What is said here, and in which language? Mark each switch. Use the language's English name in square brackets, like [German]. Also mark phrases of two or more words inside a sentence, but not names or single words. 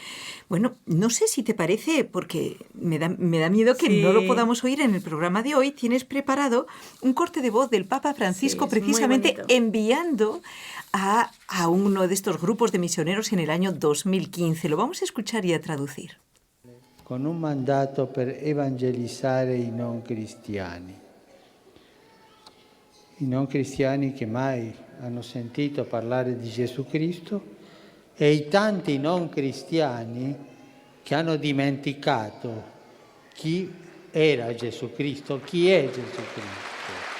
[Spanish] Bueno, no sé si te parece, porque me da miedo que no lo podamos oír en el programa de hoy. Tienes preparado un corte de voz del Papa Francisco, precisamente enviando a uno de estos grupos de misioneros en el año 2015. Lo vamos a escuchar y a traducir. [Italian] Con un mandato per evangelizzare i non cristiani. I non cristiani che mai hanno sentito parlare di Gesù Cristo e i tanti non cristiani che hanno dimenticato chi era Gesù Cristo, chi è Gesù Cristo.